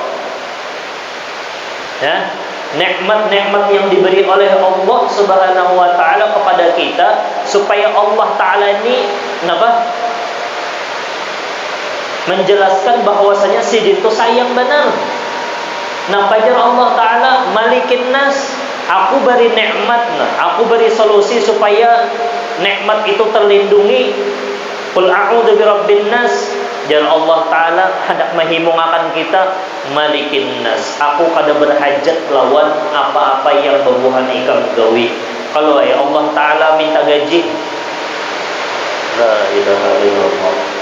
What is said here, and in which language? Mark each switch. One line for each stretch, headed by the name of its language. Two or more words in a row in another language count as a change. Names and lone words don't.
Banjar: Ya, nikmat-nikmat yang diberi oleh Allah
Arabic: سبحانه وتعالى
Banjar: kepada kita supaya Allah taala ini menjelaskan bahwasanya sidin itu sayang benar. Nah, pajar Allah taala
Arabic: ملك الناس,
Banjar: aku beri nikmat, aku beri solusi supaya nikmat itu terlindungi.
Arabic: قل أعوذ برب الناس.
Indonesian: Dan Allah taala hendak menghimpungakan kita
Arabic: ملك الناس.
Banjar: Aku kada berhajat lawan apa-apa yang berbuhan ikam gawi.
Indonesian: Kalau Allah taala minta gaji,
Arabic: لا إله إلا الله.